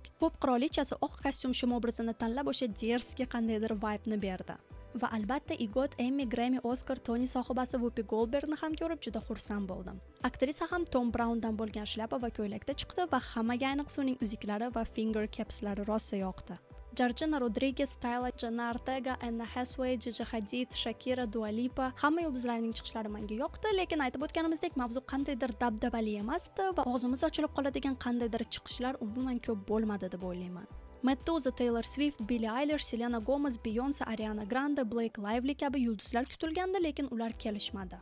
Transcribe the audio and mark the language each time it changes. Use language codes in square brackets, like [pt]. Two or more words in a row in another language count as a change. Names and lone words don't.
[uz] Pop qirolichasi oq kostyum shim obrazini tanlab o'sha derski qandaydir vibe-ni berdi. Va albatta EGOT, Emmy, Grammy, Oscar, Tony sohibasi Whoopi Goldbergni ham ko'rib juda xursand bo'ldim. Aktrisa ham Tom Browndan bo'lgan shlyapa va ko'ylakda chiqdi va hammaga ayniqsa uning uziklari va [en] finger capslari [uz] rosa yoqdi. Georgina Rodriguez, Tyler, Jenna Ortega, Anna Hathaway, Gigi Hadid, Shakira, Dua Lipa hamma yulduzlarning chiqishlari menga yoqdi, lekin aytib o'tganimizdek mavzu qandaydir dabdabali emasdi va og'zimiz ochilib qoladigan qandaydir chiqishlar umuman ko'p bo'lmadi deb o'ylayman. Metda o'zi Taylor Swift, Billie Eilish, Selena Gomez, Beyonce, Ariana Grande, Blake Lively kabi yulduzlar kutilgandi, lekin ular kelishmadi.